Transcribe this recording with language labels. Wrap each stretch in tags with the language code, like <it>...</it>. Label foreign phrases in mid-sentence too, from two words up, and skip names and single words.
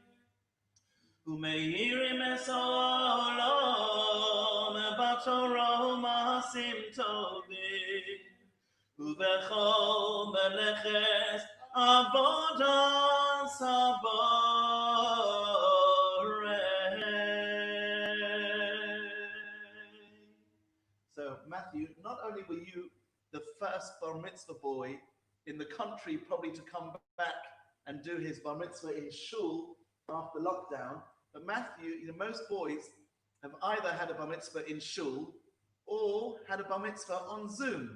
<he>ומאירים את העולם, בתורה ומעשים טובים, ובכל מלאכת עבודת הבורא.</he> <en>So, Matthew, not only were you the first bar mitzvah boy in the country probably to come back and do his bar mitzvah in shul after lockdown, but Matthew, most boys have either had a bar mitzvah in shul or had a bar mitzvah on Zoom.</en>